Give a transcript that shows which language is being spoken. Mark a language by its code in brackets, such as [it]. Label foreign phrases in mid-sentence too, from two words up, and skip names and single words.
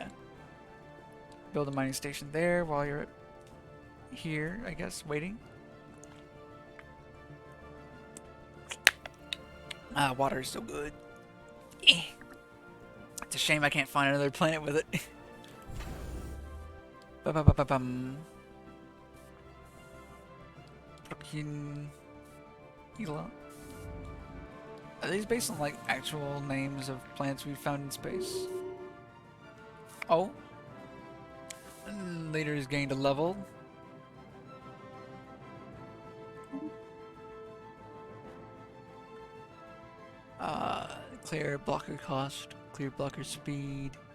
[en] Build a mining station there while you're here, I guess, waiting. Water is so good. It's a shame I can't find another planet with it. Ba-ba-ba-ba-bum. Ela. Are these based on like actual names of planets we found in space? Oh. Leader has gained a level. Clear blocker cost, clear blocker speed.